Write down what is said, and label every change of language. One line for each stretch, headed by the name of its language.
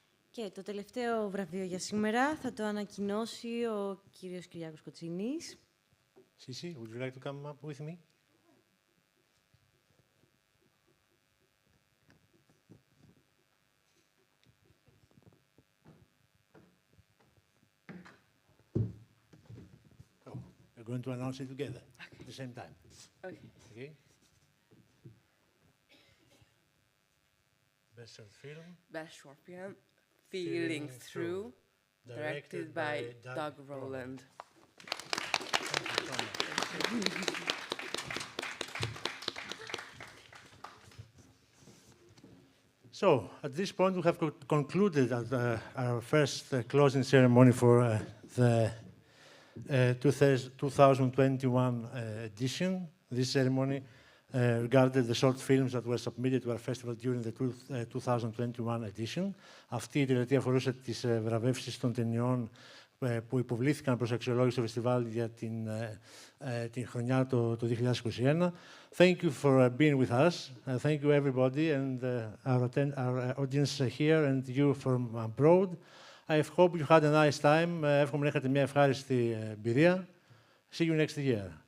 Greek: Και το τελευταίο βραβείο για σήμερα θα το ανακοινώσει ο κύριος Κυριάκος Κοτσίνης.
English: Sisi, would you like to come up with me? We're going to announce it together at the same time. Okay. Okay? Best short film. Best short film, Feeling Through, directed by Doug Rowland. So, at this point, we have concluded our first closing ceremony for the 2021 edition. This ceremony regarded the short films that were submitted to our festival during the 2021 edition.
Greek: Αυτή η τελετή αφορούσε τις βραβεύσεις των ταινιών που υποβλήθηκαν προς αξιολόγηση στο φεστιβάλ για την χρονιά το 2021.
English: Thank you for being with us. Thank you everybody and our audience here and you from abroad. I hope you had a nice time.
Greek: Εύχομαι να έχετε μια ευχάριστη εμπειρία.
English: See you next year.